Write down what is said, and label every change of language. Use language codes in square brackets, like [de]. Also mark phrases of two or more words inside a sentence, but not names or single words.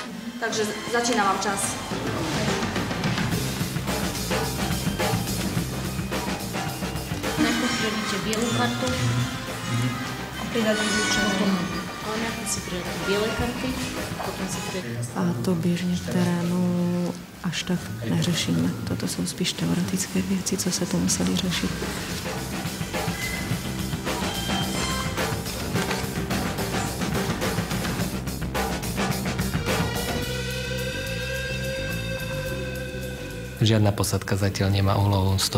[sk] Takže začína vám čas. Najprv priradíte bielú kartu a priradíte červenú. Ale najprv si priradíte biele karty, potom si priradíte... [cs] A to běžně v terénu až tak neřešíme. Toto jsou spíš teoretické věci, co se tu museli řešit. [sk] Žiadna posádka zatiaľ nemá úlohu 100%.